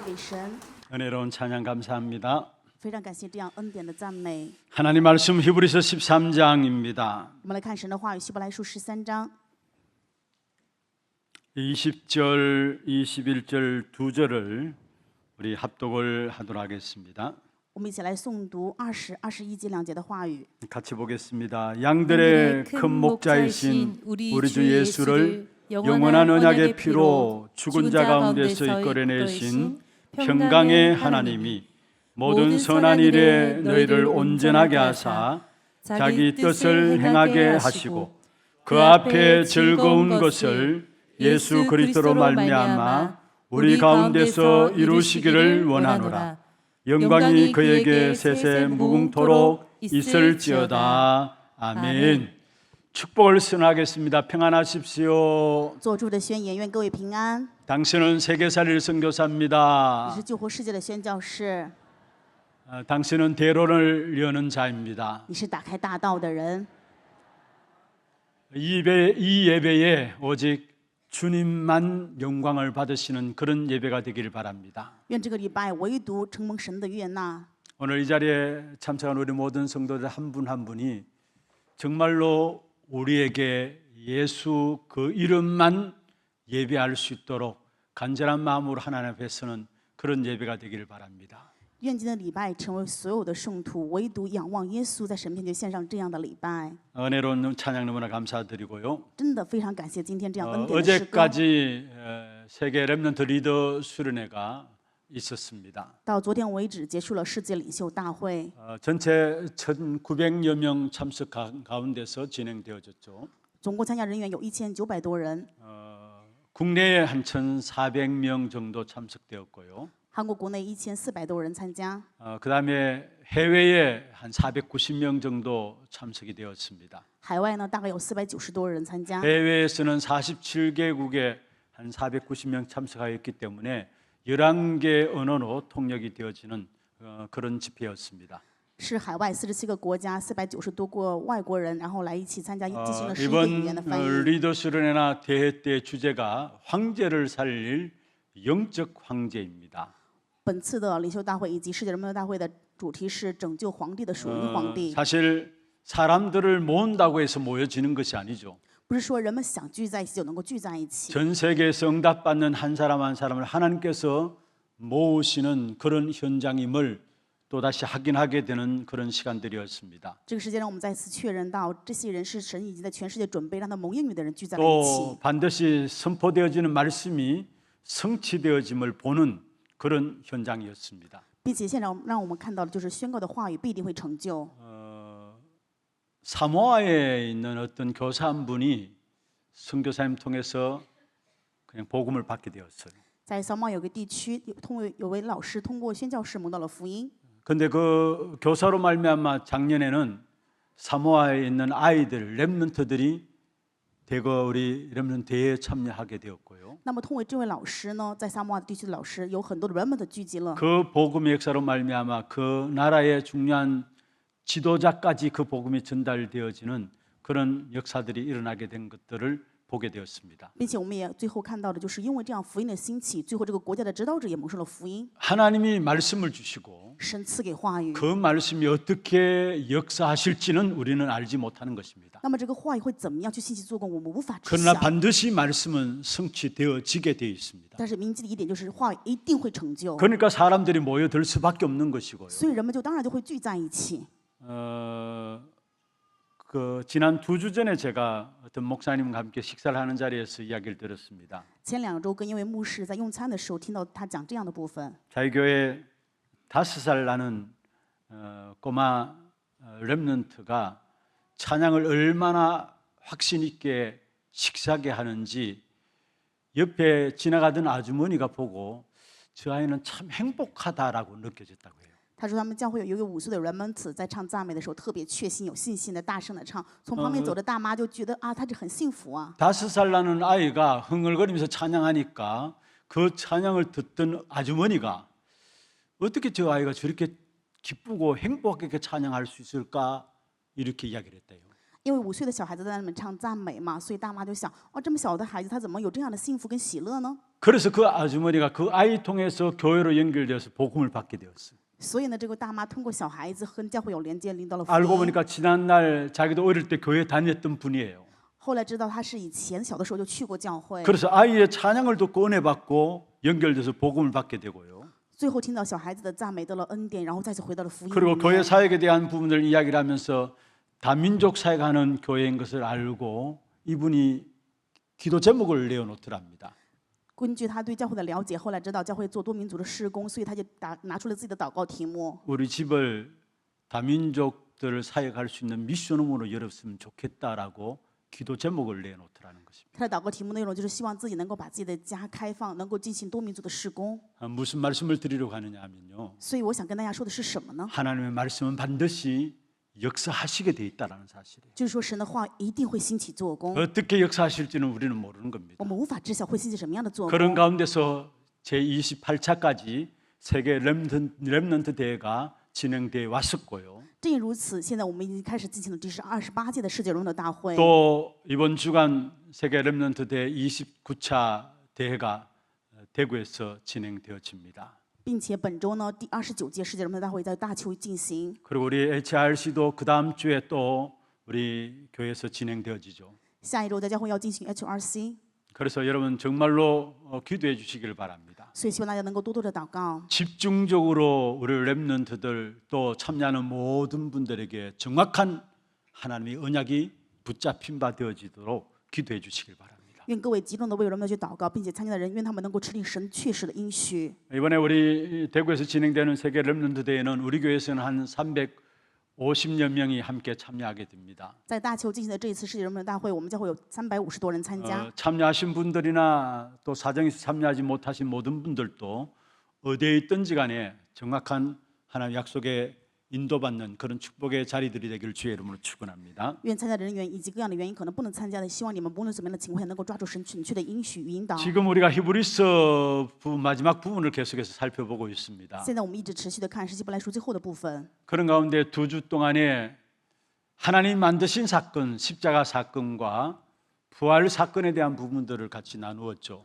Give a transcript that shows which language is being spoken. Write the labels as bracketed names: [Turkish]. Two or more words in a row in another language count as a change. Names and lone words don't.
[Chinese] 神， [Korean] 은혜로운 찬양 감사합니다. [Chinese] 非常感谢这样恩典的赞美。 [Korean] 하나님 말씀 히브리서 13장입니다. [Chinese] 我们来看神的话语，希伯来书13章 [Korean] 20절, 21절 두 절을 우리 합독을 하도록 하겠습니다. [Chinese] 我们一起来诵读20、21节2节的话语。 [Korean] 같이 보겠습니다. 양들의 큰 목자이신 우리 주 예수를 영원한 언약의 피로 죽은 자 가운데서 이끌어내신 평강의 하나님이 모든 선한 일에 너희를 온전하게 하사 자기 뜻을 행하게 하시고 그 앞에 즐거운 것을 예수 그리스도로 말미암아 우리 가운데서 이루시기를 원하노라. 영광이 그에게 세세 무궁토록 있을지어다. 아멘. 축복을 선하겠습니다. 평안하십시오. [Chinese] 做主的宣言，愿各位平安。 [Korean] 당신은 세계살릴 [Chinese] 你 [Korean] 선교사입니다. [Chinese] 是救活世界的宣教士， [Korean] 당신은 대로를 여는 자입니다. [Chinese] 你是打开大道的人。 [Korean] 이 예배에 오직 주님만 영광을 받으시는 그런 예배가 되기를 바랍니다. [Chinese] 愿这个礼拜唯独承蒙神的悦纳。 [Korean] 오늘 이 자리에 참석한 우리 모든 성도들 한 분 한 분이 정말로 우리에게 예수 그 이름만 예배할 수 있도록 간절한 마음으로 하나님 앞에 서는 그런 예배가 되기를 바랍니다. [Chinese] 愿今天的礼拜成为所有的圣徒唯独仰望耶稣，在神面前献上这样的礼拜。 [Korean] 은혜로운 찬양 너무나 감사드리고요. [Chinese] 真的非常感谢今天这样恩典的诗歌。 [Korean] 어제까지 세계 랩런트 리더 수련회가 있었습니다. [Chinese] 到昨天为止，结束了世界领袖大会， [Korean] 전체 1,900여 명 참석 가운데서 진행되어졌죠. [Chinese] 总共参加人员有1900多人， [Korean] 국내에 한 1,400명 정도 참석되었고요. [Chinese] 韩国国内1400多人参加， [Korean] 그다음에 해외에 한 490명 정도 참석이 되었습니다. [Chinese] 海外呢大概有490多人参加， [Korean] 해외에서는 47개국에 한 490명 참석하였기 때문에 11개 언어로 통역이 되어지는 그런 집회였습니다. [Chinese] 是海外47个国家490多个外国人，然后来一起参加，进行了11个 [Korean] 이번 [Chinese] 语言的翻译。 [Korean] 리더 수련회나 대회 때 주제가 황제를 살릴 영적 황제입니다. [Chinese] 本次的领袖大会以及世界人民大会的主题是拯救皇帝的属灵皇帝， [Korean] 사실 사람들을 모은다고 해서 모여지는 것이 아니죠. [Chinese] 不是说人们想聚在一起就能够聚在一起。 [Korean] 전 세계에서 응답받는 한 사람 한 사람을 하나님께서 모으시는 그런 현장임을 또다시 확인하게 되는 그런 시간들이었습니다. [Chinese] 这个时间让我们再次确认到，这些人是神已经在全世界准备让他蒙应允的人聚在了一 [Korean] 또 [Chinese] 起， [Korean] 반드시 선포되어지는 말씀이 성취되어짐을 보는 그런 현장이었습니다. [Chinese] 并且现在让我们看到的就是宣告的话语必定会成就。 [Korean] 사모아에 있는 어떤 교사 한 분이 선교사님 통해서 그냥 복음을 받게 되었어요. [Chinese] 在撒马有个地区，有位老师通过宣教士蒙到了福音。 [Korean] 근데 그 교사로 말미암아 작년에는 사모아에 있는 아이들 렘넌트들이 대거 우리 렘넌트 대회에 참여하게 되었고요. [Chinese] 那么通过这位老师呢，在撒马地区的老师有很多的人们的聚集了。 [Korean] 그 복음의 역사로 말미암아 그 나라의 중요한 지도자까지 그 복음이 전달되어지는 그런 역사들이 일어나게 된 것들을 보게 되었습니다. [Chinese] 并且我们也最后看到的就是因为这样福音的兴起，最后这个国家的指导者也蒙受了福音。 [Korean] 하나님이 말씀을 주시고 [Chinese] 神赐给话语， [Korean] 그 말씀이 어떻게 역사하실지는 우리는 알지 못하는 것입니다. [Chinese] 那么这个话语会怎么样去信息做工，我们无法知 [Korean] 그러나 [Chinese] 晓。 [Korean] 반드시 말씀은 성취되어지게 되어 있습니다. [Chinese] 但是铭记的一点就是话语一定会成就， [Korean] 그러니까 사람들이 모여들 수밖에 없는 것이고요. [Chinese] 所以人们就当然就会聚在一起。 [Korean] 그 지난 2주 전에 제가 어떤 목사님과 함께 식사를 하는 자리에서 이야기를 들었습니다. [Chinese] 前2周跟一位牧师在用餐的时候，听到他讲这样的部分。 [Korean] 저희 교회 5살 나는 꼬마 렘넌트가 찬양을 얼마나 확신 있게 식사하게 하는지 옆에 지나가던 아주머니가 보고 저 아이는 참 행복하다라고 느껴졌다고 해요. [Chinese] 他说他们教会有一个5岁的人们子在唱赞美的时候特别确信、有信心的大声的唱，从旁边走的大妈就觉得啊，他这很幸福啊。 [Korean] 5살 나는 아이가 흥얼거리면서 찬양하니까 그 찬양을 듣던 아주머니가 어떻게 저 아이가 저렇게 기쁘고 행복하게 찬양할 수 있을까 이렇게 이야기를 했대요. [Chinese] 因为5岁的小孩子在那里唱赞美嘛，所以大妈就想，哦，这么小的孩子他怎么有这样的幸福跟喜乐呢？ [Korean] 그래서 그 아주머니가 그 아이 통해서 교회로 연결되어서 복음을 받게 되었어요. [Chinese] 所以呢，这个大妈通过小孩子和教会有连接，领到了福 [Korean] 알고 [Chinese] 音。 [Korean] 보니까 지난날 자기도 어릴 때 교회 다녔던 분이에요. [Chinese] 后来知道他是以前小的时候就去过教会， [Korean] 그래서 아이의 찬양을 듣고 은혜 받고 연결돼서 복음을 받게 되고요. [Chinese] 最后听到小孩子的赞美，得了恩典，然后再次回到了福音里 [Korean] 그리고 교회 [Chinese] 面。 [Korean] 사역에 대한 부분을 이야기를 하면서 다민족 사역하는 교회인 것을 알고 이분이 기도 제목을 내어놓더랍니다. [Chinese] 根据他对教会的了解，后来知道教会做多民族的施工，所以他就拿出了自己的祷告题目。 [Korean] 우리 집을 다민족들을 사역할 수 있는 미션홈으로 열었으면 좋겠다라고 기도 제목을 내놓더라는 것입니다. [Chinese] 他的祷告题目内容就是希望自己能够把自己的家开放，能够进行多民族的施工。 [Korean] 무슨 말씀을 드리려고 하느냐 하면요. [Chinese] 所以我想跟大家说的是什么呢？ [Korean] 하나님의 말씀은 반드시 역사하시게 돼 있다라는 사실이에요. [Chinese] 就是说神的话一定会兴起做工， [Korean] 어떻게 역사하실지는 우리는 모르는 겁니다. [Chinese] 我们无法知晓会兴起什么样的做 [Korean] 그런 [Chinese] 工。 [Korean] 가운데서 제28차까지 세계 렘넌트 대회가 진행돼 왔었고요. [Chinese] 正因如此，现在我们已经开始进行了第28届的世界荣耀大会。 [Korean] 또 이번 주간 세계 렘넌트 대회 29차 대회가 대구에서 진행되어집니다. [Chinese] 并且本周呢，第29届世界荣耀大会在大邱进行。 [Korean] 그리고 우리 HRC도 그 다음 주에 또 우리 교회에서 진행되어지죠. [Chinese] 下一周在教会要进行 HRC， [Korean] 그래서 여러분 정말로 기도해 주시길 바랍니다. [Chinese] 所以希望大家能够多多的祷告， [Korean] 집중적으로 우리 렘넌트들 또 참여하는 모든 분들에게 정확한 하나님의 언약이 붙잡힌 바 되어지도록 기도해 주시길 바랍니다. [Chinese] 愿各位集中的为人们去祷告，并且参加的人，愿他们能够持定神确实的应许。 [Korean] 이번에 우리 대구에서 진행되는 세계 렘넌트 대회는 우리 교회에서는 한 350여 명이 함께 참여하게 됩니다. [Chinese] 在大邱进行的这一次世界荣耀大会，我们将会有350多人参加。 [Korean] 참여하신 분들이나 또 사정에서 참여하지 못하신 모든 분들도 어디에 있든지 간에 정확한 하나님 약속에 인도받는 그런 축복의 자리들이 되기를 주의 이름으로 축원합니다. [Chinese] 愿参加的人员以及各样的原因可能不能参加的，希望你们不论怎么样的情况下，能够抓住神准确的应许与引导。 [Korean] 지금 우리가 히브리서 마지막 부분을 계속해서 살펴보고 있습니다. [Chinese] 现在我们一直持续的看是希伯来书最后的部分。 [Korean] 그런 가운데 2주 동안에 하나님 만드신 사건, 십자가 사건과 부활 사건에 대한 부분들을 같이 나누었죠.